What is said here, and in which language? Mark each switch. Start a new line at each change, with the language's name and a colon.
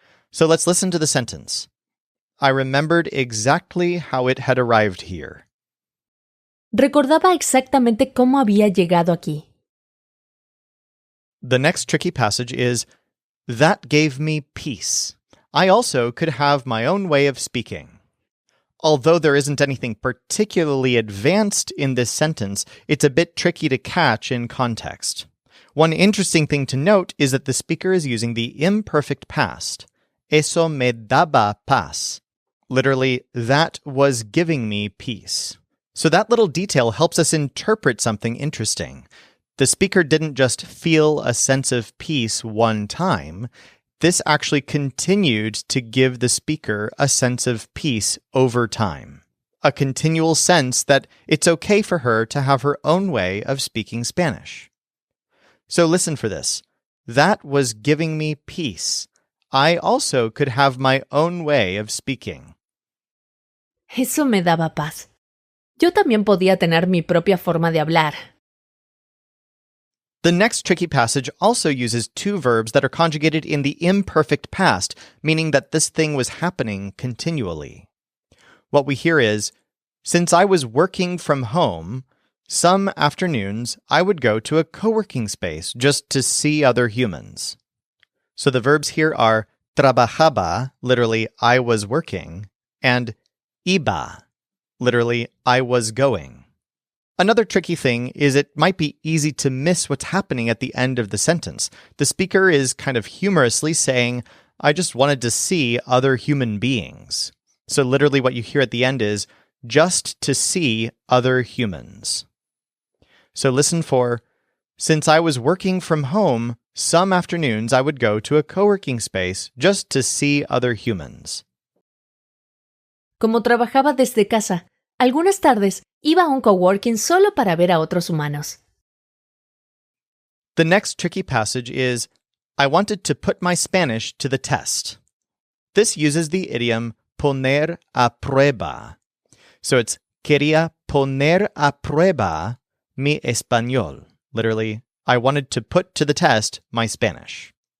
English: So let's listen to the sentence. I remembered exactly how it had arrived here.
Spanish: Recordaba exactamente cómo había llegado aquí.
English: The next tricky passage is, that gave me peace. I also could have my own way of speaking. Although there isn't anything particularly advanced in this sentence, it's a bit tricky to catch in context. One interesting thing to note is that the speaker is using the imperfect past.
Spanish: Eso me daba paz.
English: Literally, that was giving me peace. So that little detail helps us interpret something interesting. The speaker didn't just feel a sense of peace one time. This actually continued to give the speaker a sense of peace over time. A continual sense that it's okay for her to have her own way of speaking Spanish. So listen for this. That was giving me peace. I also could have my own way of speaking.
Spanish: Eso me daba paz. Yo también podía tener mi propia forma de hablar.
English: The next tricky passage also uses two verbs that are conjugated in the imperfect past, meaning that this thing was happening continually. What we hear is, since I was working from home, some afternoons I would go to a co-working space just to see other humans. So the verbs here are trabajaba, literally I was working, and iba, literally I was going. Another tricky thing is it might be easy to miss what's happening at the end of the sentence. The speaker is kind of humorously saying, I just wanted to see other human beings. So literally what you hear at the end is, just to see other humans. So listen for, since I was working from home, some afternoons I would go to a co-working space just to see other humans.
Spanish: Como trabajaba desde casa, algunas tardes iba a un coworking solo para ver a otros humanos.
English: The next tricky passage is, I wanted to put my Spanish to the test. This uses the idiom poner a prueba.
Spanish: So it's quería poner a prueba mi español.
English: Literally, I wanted to put to the test my Spanish.